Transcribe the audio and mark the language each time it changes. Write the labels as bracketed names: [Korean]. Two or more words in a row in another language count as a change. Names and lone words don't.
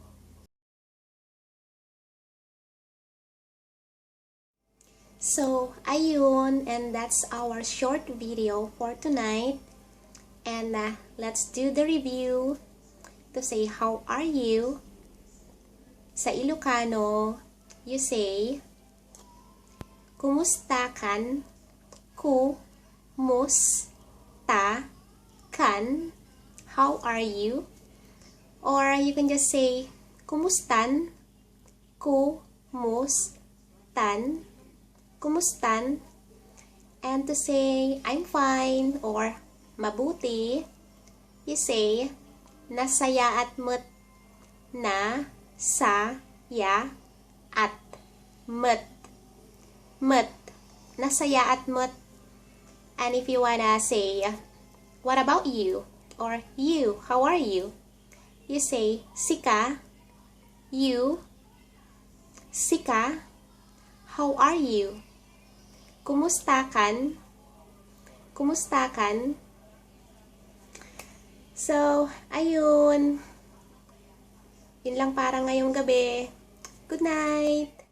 [English] So, ayun, and that's our short video for tonight. And let's do the review to say how are you. [Filipino] Sa Ilocano, [English] you say [Iloko] kumustakan, kumustakan, [English] how are you? Or you can just say [Iloko] kumustan, kumustan, kumustan. [English] And to say I'm fine or mabuti, you say [Iloko] nasayaat met. Na, sa, ya, at met. Met. Nasayaat met. [English] And if you wanna say what about you or you, how are you? You say Sika, you, Sika, how are you? [Iloko] Kumustakan, kumustakan. [Filipino] So, ayun. Yun lang para ngayong gabi. [English] Good night!